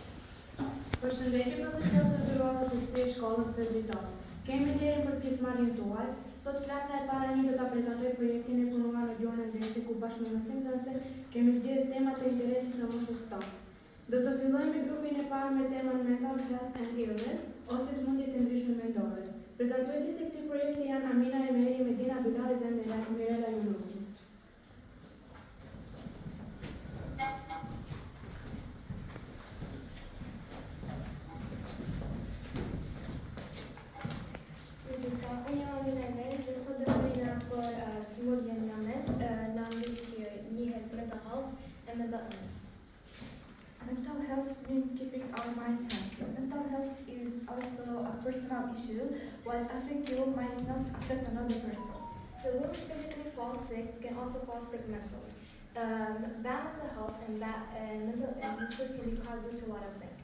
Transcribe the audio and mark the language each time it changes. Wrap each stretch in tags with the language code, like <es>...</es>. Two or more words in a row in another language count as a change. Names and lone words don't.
<sq>Përshëndetje profesorët të nderuar të përgjithësisë shkollës stërvitore. Kemi nderin për pjesëmarrjen tuaj. Sot klasa e para një do ta prezantoj projektin e punuar në gjuhën angleze ku bashkë me mësimdhënëse kemi zgjedhur temat të interesit në moshës tonë. Do të fillojmë me grupin e parë me temën</sq> <en>mental health and illness</en> <sq>ose smundjet e ndryshme mendore. Prezantuesit e këtij projekti janë Amina Emeri, Medina Bilali dhe Lejla. Unë jam Amina Emeri dhe sot do të bëjmë për smundjen në anglisht që njihet</sq> <en>mental health and mental illness. Mental health means keeping our minds healthy. Mental health is also a personal issue. What affects you might not affect another person. The woman physically falls sick can also fall sick mentally. Bad mental health and mental illnesses can be caused due to a lot of things.</en>